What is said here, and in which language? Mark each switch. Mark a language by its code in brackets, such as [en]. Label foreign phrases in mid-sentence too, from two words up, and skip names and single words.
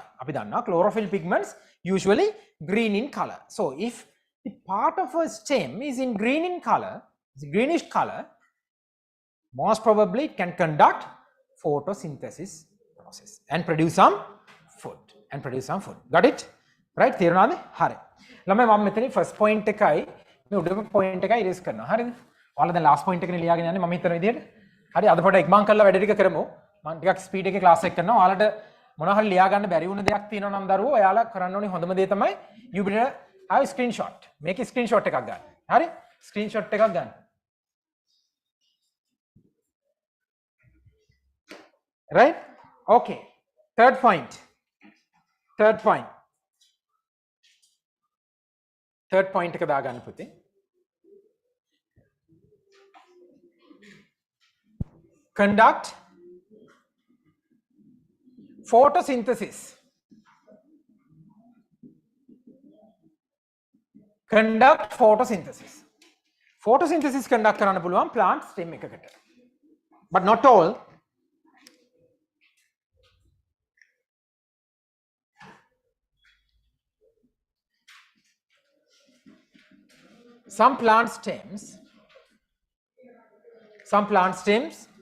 [en] Chlorophyll pigments usually green in color. So, if the part of a stem is in green in color, greenish color, most probably it can conduct photosynthesis process and produce some food. Got it? Right? [si] තේරුණාද? හරි. ළමයි මම මෙතන [en] first point [si] එකයි මේ උඩම point එකයි erase කරනවා. හරිද? ඔයාලා දැන් [en] last point [si] එකනේ ලියාගෙන යන්නේ මම හිතන විදිහට. හරි අද පොඩ්ඩක් ඉක්මන් කරලා වැඩ ටික කරමු. මම ටිකක් speed එකේ class එක කරනවා. ඔයාලට මොනවා හරි ලියා ගන්න බැරි වුණ දෙයක් තියෙනවා නම් දරුවෝ ඔයාලා කරන්න ඕනේ හොඳම දේ තමයි [en] you better have screenshot. [si] මේකේ screenshot එකක් ගන්න. හරි? screenshot එකක් ගන්න. [en] Right? Okay. Third point. Third point [si] එක දාගන්න පුතේ. [en] Conduct photosynthesis. Photosynthesis conduct [si] කරන්න පුළුවන් [en] plant stem එකකට. But not all. Some plant stems